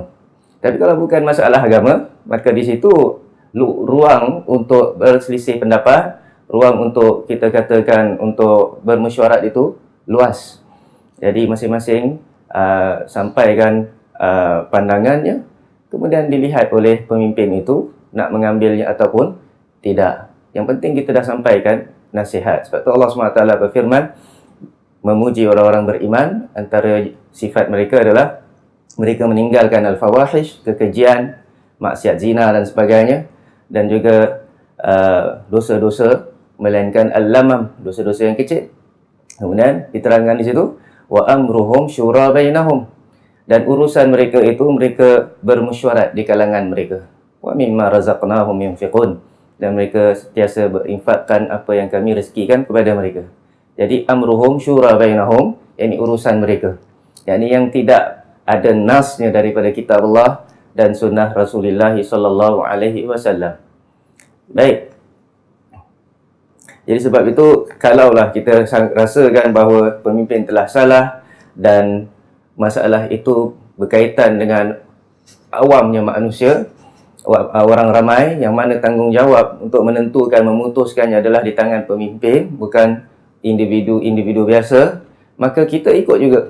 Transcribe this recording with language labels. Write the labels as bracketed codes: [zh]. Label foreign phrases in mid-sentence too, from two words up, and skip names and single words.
[ms] Tapi kalau bukan masalah agama, maka di situ ruang untuk berselisih pendapat, ruang untuk kita katakan untuk bermesyuarat itu luas. Jadi masing-masing sampaikan pandangannya, kemudian dilihat oleh pemimpin itu nak mengambilnya ataupun tidak. Yang penting kita dah sampaikan nasihat. Sebab tu Allah SWT berfirman memuji orang-orang beriman, antara sifat mereka adalah mereka meninggalkan al-fawahish, kekejian, maksiat zina dan sebagainya, dan juga dosa-dosa, melainkan al-lamam, dosa-dosa yang kecil. Kemudian diterangkan di situ [ar] وأمرهم شورى بينهم, [ms] dan urusan mereka itu mereka bermesyuarat di kalangan mereka. [ar] ومما رزقناهم ينفقون, [ms] dan mereka sentiasa berinfakkan apa yang kami rezekikan kepada mereka. [ar] Jadi أمرهم شورى بينهم, [ms] yakni urusan mereka, yakni yang tidak ada nasnya daripada kitab Allah dan sunnah Rasulullah [ar] صلى الله عليه وسلم. [ms] Baik. Jadi sebab itu, kalaulah kita rasakan bahawa pemimpin telah salah dan masalah itu berkaitan dengan awamnya manusia, orang ramai, yang mana tanggungjawab untuk menentukan, memutuskannya adalah di tangan pemimpin, bukan individu-individu biasa, maka kita ikut juga.